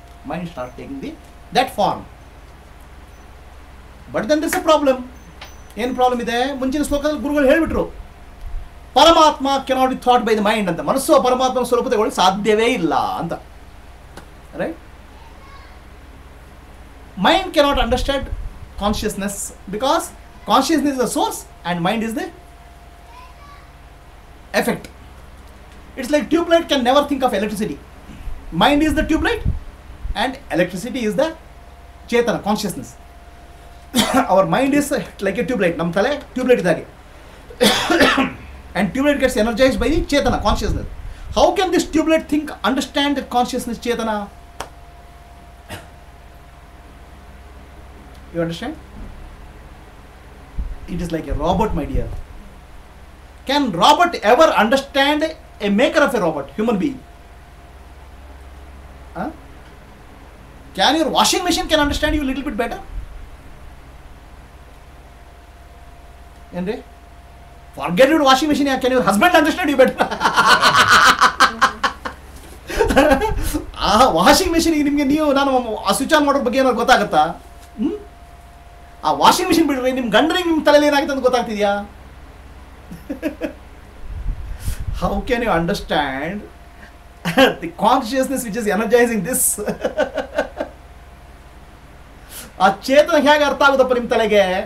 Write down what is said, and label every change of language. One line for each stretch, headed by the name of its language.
English: Mind start taking that form. But then this a problem.
Kannada: ಏನು problem ಇದೆ? ಮುಂಚಿನ ಶ್ಲೋಕದಲ್ಲಿ ಗುರುಗಳು ಹೇಳಿಬಿಟ್ರು,
English: ಪರಮಾತ್ಮ cannot be thought by the mind ಅಂತ.
Kannada: ಮನಸ್ಸು ಪರಮಾತ್ಮನ ಸ್ವರೂಪತೆಗಳು ಸಾಧ್ಯವೇ ಇಲ್ಲ ಅಂತ.
English: Right? Mind cannot understand consciousness because consciousness is the source and mind is the effect. It's like tube light can never think of electricity. Mind is the tube light and electricity is the chetana, consciousness. Our mind is like a tube light.
Kannada: Nam tale tube light idage
English: and tube light gets energized by the chetana, consciousness. How can this tube light think, understand that consciousness, chetana? You understand? It is like a robot, my dear. Can robot ever understand a maker of a robot, human being? Huh? Can your washing machine can understand you a little bit better? Forget your washing machine. Can your husband understand you better?
Kannada: ಆ washing machine ನಿಮಗೆ ನೀವು ನಾನು switch on ಮಾಡೋದ್ರ ಬಗ್ಗೆ ಏನಾದ್ರು ಗೊತ್ತಾಗುತ್ತಾ? ಆ washing machine ಬಿಡ್ರಿ, ನಿಮ್ಮ ಗಂಡನಿಗೆ ನಿಮ್ಮ ತಲೆಯಲ್ಲಿ ಏನಾಗುತ್ತೆ ಅಂತ ಗೊತ್ತಾಗ್ತಿದ್ಯಾ?
English: How can you understand the consciousness which is energizing this?
Kannada: ಆ ಚೇತನ ಹೇಗೆ ಅರ್ಥ ಆಗುತ್ತಪ್ಪ ನಿಮ್ಮ ತಲೆಗೆ?